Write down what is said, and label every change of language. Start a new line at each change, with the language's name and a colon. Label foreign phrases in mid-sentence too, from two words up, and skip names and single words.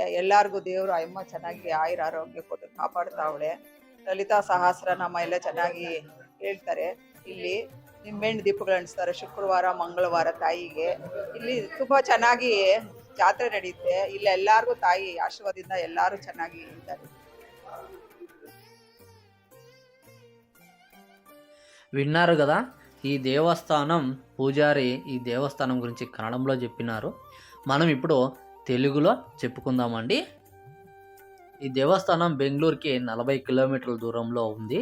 Kannada: ಎಲ್ಲರಿಗೂ ದೇವರು ಅಮ್ಮ ಚೆನ್ನಾಗಿ ಆಯುರ ಆರೋಗ್ಯ ಕೊಟ್ಟು ಕಾಪಾಡ್ತಾವಳೆ. ಲಲಿತಾ ಸಹಸ್ರನಾಮ ಎಲ್ಲ ಚೆನ್ನಾಗಿ ಹೇಳ್ತಾರೆ. ಇಲ್ಲಿ ನಿಂಬೆಹಣ್ಣು ದೀಪಗಳು ಅಂಟಿಸ್ತಾರೆ ಶುಕ್ರವಾರ ಮಂಗಳವಾರ ತಾಯಿಗೆ. ಇಲ್ಲಿ ತುಂಬ ಚೆನ್ನಾಗಿ ಜಾತ್ರೆ ನಡೆಯುತ್ತೆ. ಇಲ್ಲಿ ಎಲ್ಲರಿಗೂ ತಾಯಿ ಆಶೀರ್ವಾದದಿಂದ ಎಲ್ಲರೂ ಚೆನ್ನಾಗಿ ಇದ್ದಾರೆ.
Telugu: విన్నారు కదా. ఈ దేవస్థానం పూజారి ఈ దేవస్థానం గురించి కన్నడంలో చెప్పినారు. మనం ఇప్పుడు తెలుగులో చెప్పుకుందామండి. ఈ దేవస్థానం బెంగళూరుకి 40 కిలోమీటర్ల దూరంలో ఉంది.